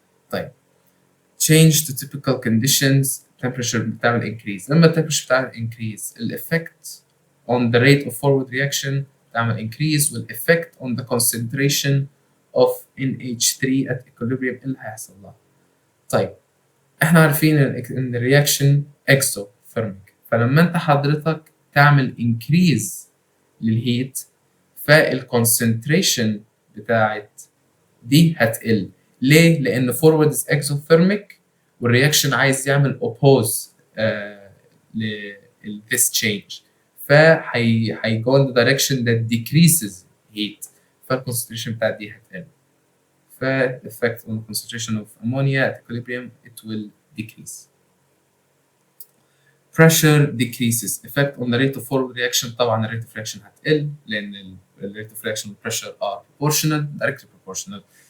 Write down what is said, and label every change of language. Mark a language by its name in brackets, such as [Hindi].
[Arabic] طيب [English] change to typical conditions. temperature [Arabic] بتعمل [English] increase. [Arabic] لما [English] temperature بتعمل increase الeffect on the rate of forward reaction بتعمل increase والeffect on the concentration of NH3 at equilibrium [Arabic] إيه اللي هيحصل لها. طيب احنا عارفين ان الرياكشن اكسوثيرميك، فلما انت حضرتك تعمل increase للهيت فالكونسنتريشن بتاعت دي هتقل. ليه؟ لان فورورد از اكسوثيرميك والرياكشن عايز يعمل اوبوز ل [English] this change، [Arabic] فهي [English] go in the direction that decreases heat، [Arabic] فالكونسنتريشن بتاعت دي هتقل. [English] The effect on the concentration of ammonia at equilibrium it will decrease. Pressure decreases. Effect on the rate of forward reaction. [Arabic] طبعا الريت [English] of reaction [Arabic] هتقل لأن الريت [English] of reaction and pressure are proportional, directly proportional.